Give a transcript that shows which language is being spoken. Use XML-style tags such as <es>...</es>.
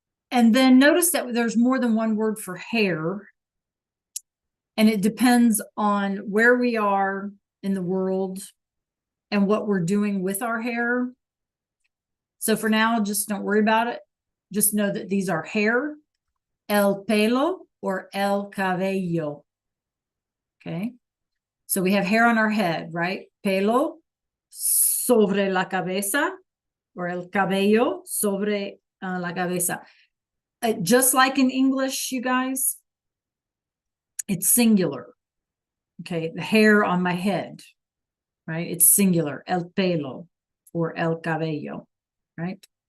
<en>And then notice that there's more than one word for hair. And it depends on where we are in the world and what we're doing with our hair. So for now, just don't worry about it. Just know that these are hair, el pelo or el cabello. Okay. So we have hair on our head, right?</en> <es>Pelo sobre la cabeza or el cabello sobre la cabeza.</es> <en>Just like in English, you guys, it's singular. Okay. The hair on my head, right? It's singular, el pelo or el cabello, right?</en>